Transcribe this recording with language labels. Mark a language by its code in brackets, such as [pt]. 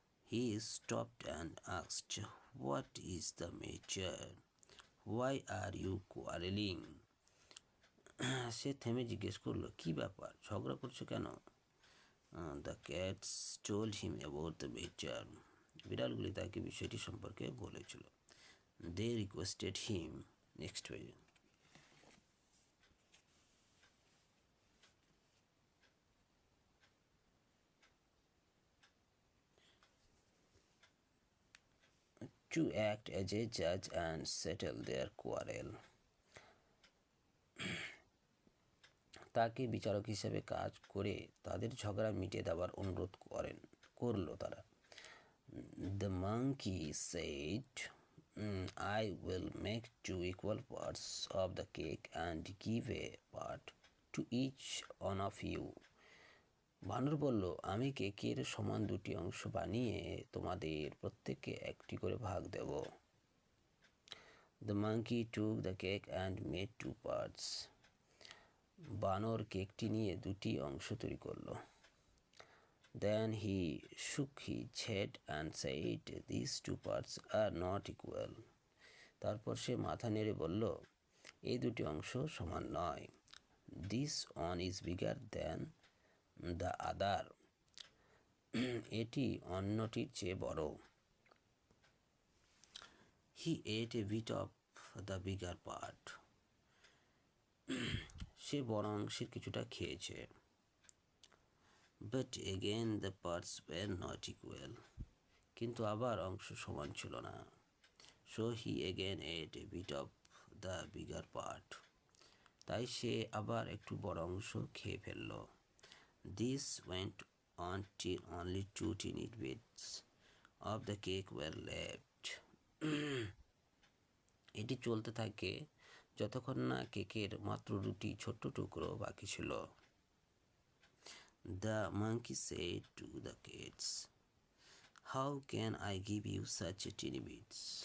[en] He stopped and asked, what is the matter, why are you quarrelling. [bn] সে থেমে জিজ্ঞেস করলো, কি ব্যাপার, ঝগড়া করছো কেন? [en] the cats told him about the matter, [bn] বিড়ালগুলি তাকে বিষয়টি সম্পর্কে বলেছিল। [en] They requested him next way. To act as a judge and settle their quarrel. [bn] তাকে বিচারক হিসেবে কাজ করে তাদের ঝগড়া মিটিয়ে দেওয়ার অনুরোধ করলো তারা। [en] The monkey said, I will make 2 equal parts of the cake and give a part to each one of you. [bn] বানর বলল, আমি কেকের সমান দুটি অংশ বানিয়ে তোমাদের প্রত্যেককে একটি করে ভাগ দেব। [en] The monkey took the cake and made 2 parts. [bn] বানর কেকটি নিয়ে দুটি অংশ তৈরি করলো। [en] Then he shook his head and said, these 2 parts are not equal. [bn] তারপর সে মাথা নেড়ে বলল, এই দুটি অংশ সমান নয়। [en] This one is bigger than the other. [bn] এটি অন্যটির চেয়ে বড়। [en] He ate a bit of the bigger part. [bn] সে বড় অংশের কিছুটা খেয়েছে। [en] But again the parts were not equal. [bn] কিন্তু আবার অংশ সমান ছিল না। [en] So he again ate a bit of the bigger part. [bn] তাই সে আবার একটু বড় অংশ খেয়ে ফেলল। [en] This went on till only 2 tiny bits of the cake were left. [bn] এটি চলতে থাকে যতক্ষণ না কেকের মাত্র 2টি ছোট্ট টুকরো বাকি ছিল। [en] The monkey said to the cats, how can I give you such tiny bits?